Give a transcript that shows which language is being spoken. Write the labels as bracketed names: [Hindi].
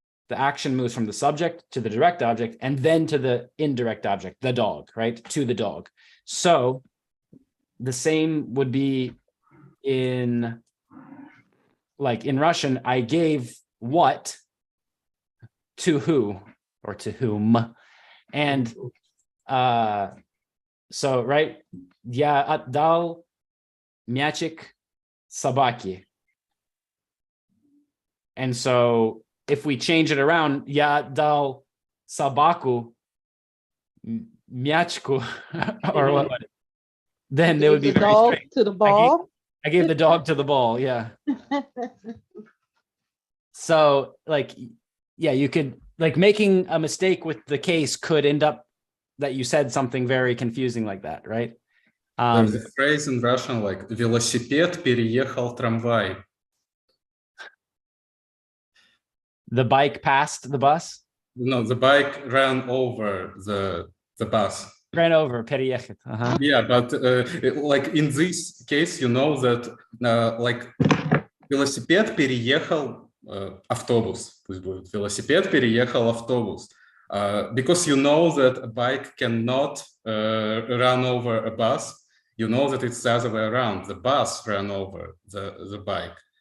[English] The action moves from the subject to the direct object, and then to the indirect object, the dog, right? To the dog. So the same would be in Russian, I gave what to who or to whom. And so, right, [Russian] я отдал мячик собаке. [English] And so if we change it around, [Russian] я дал собаку мячку, [English] or what? Then it would be the very dog strange. to the ball. I gave the dog to the ball. Yeah. So like yeah, you could like making a mistake with the case could end up that you said something very confusing like that, right? There's a phrase in Russian like [Russian] "велосипед переехал трамвай." [English] The bike passed the bus. No, the bike ran over the bus. Ran over, [Russian] переехать. [English] Yeah, but like in this case, you know that like [Russian] велосипед переехал автобус. Пусть будет велосипед переехал автобус. [English] Because you know that a bike cannot run over a bus, you know that it's the other way around. The bus ran over the bike.